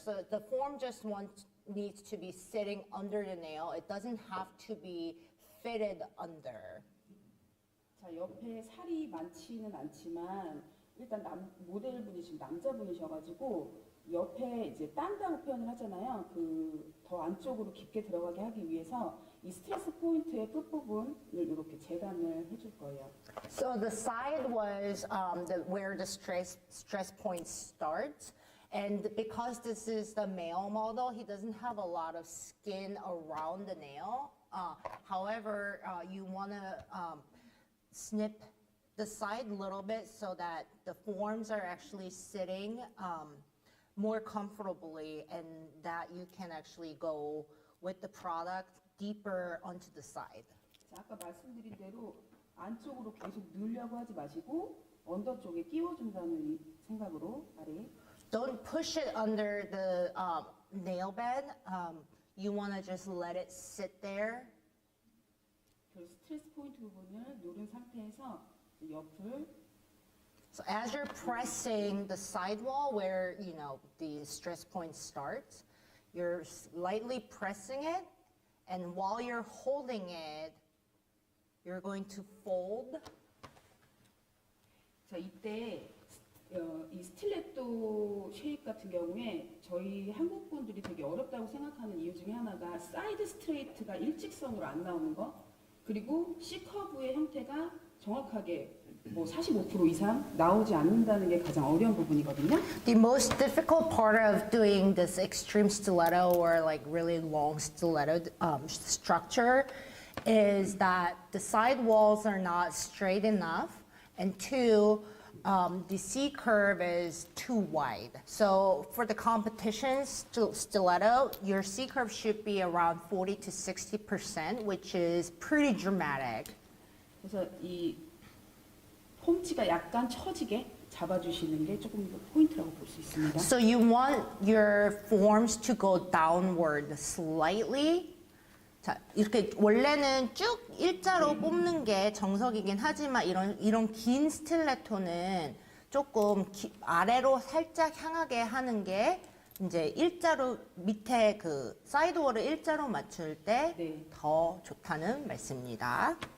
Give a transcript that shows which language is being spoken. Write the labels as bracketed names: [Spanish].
[English] So the form just needs to be sitting under the nail. It doesn't have to be fitted under. [Korean] 자, 옆에 살이 많지는 않지만 일단 모델분이 지금 남자분이셔가지고 옆에 이제 딴다고 표현을 하잖아요. 그 더 안쪽으로 깊게 들어가게 하기 위해서 이 스트레스 포인트의 끝부분을 이렇게 재단을 해줄 거예요. [English] So the side was where the stress point starts. And because this is the male model, he doesn't have a lot of skin around the nail. However, you want to snip the side a little bit so that the forms are actually sitting more comfortably and that you can actually go with the product deeper onto the side. [Korean] 자, 아까 말씀드린 대로 안쪽으로 계속 넣으려고 하지 마시고 언더 쪽에 끼워준다는 생각으로 아래. [English] Don't push it under the nail bed. You want to just let it sit there. [Korean] 그 스트레스 포인트 부분을 누른 상태에서 옆을. [English] So as you're pressing the sidewall where, you know, the stress point starts, you're lightly pressing it, and while you're holding it, you're going to fold. [Korean] 자, 이때 이 스틸레토 쉐입 같은 경우에 저희 한국 분들이 되게 어렵다고 생각하는 이유 중에 하나가 사이드 스트레이트가 일직선으로 안 나오는 거, 그리고 C 커브의 형태가 정확하게 뭐 45% 이상 나오지 않는다는 게 가장 어려운 부분이거든요. [English] The most difficult part of doing this extreme stiletto or like really long stiletto structure is that the side walls are not straight enough, and two, the C curve is too wide. So for the competition stiletto, your C curve should be around 40 to 60%, which is pretty dramatic. [Korean] 그래서 이 폼치가 약간 처지게 잡아주시는 게 조금 더 포인트라고 볼 수 있습니다. [English] So you want your forms to go downward slightly. [Korean] 자, 이렇게 원래는 쭉 일자로 뽑는 게 정석이긴 하지만 이런 긴 스틸레토는 조금 아래로 살짝 향하게 하는 게 이제 일자로 밑에 그 사이드워를 일자로 맞출 때 더 좋다는 말씀입니다.